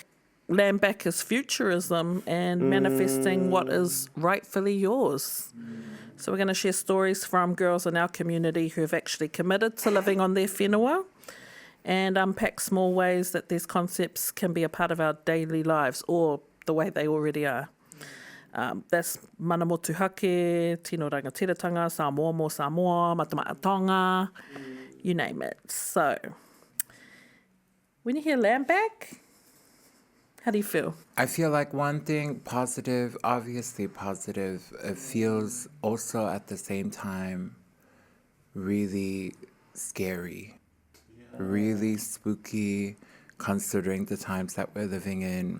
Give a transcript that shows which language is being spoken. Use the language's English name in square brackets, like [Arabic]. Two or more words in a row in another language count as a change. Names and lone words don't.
[English] Land Back is futurism and manifesting what is rightfully yours. So we're going to share stories from girls in our community who have actually committed to living on their whenua and unpack small ways that these concepts can be a part of our daily lives or the way they already are. That's [Māori] mana motu hake, tino rangatiratanga, [Samoan] Samoa mo Samoa, [Māori] matamaatonga, [English] you name it. So, when you hear land back, how do you feel? I feel like one thing positive, obviously positive, it feels also at the same time really scary, really spooky, considering the times that we're living in.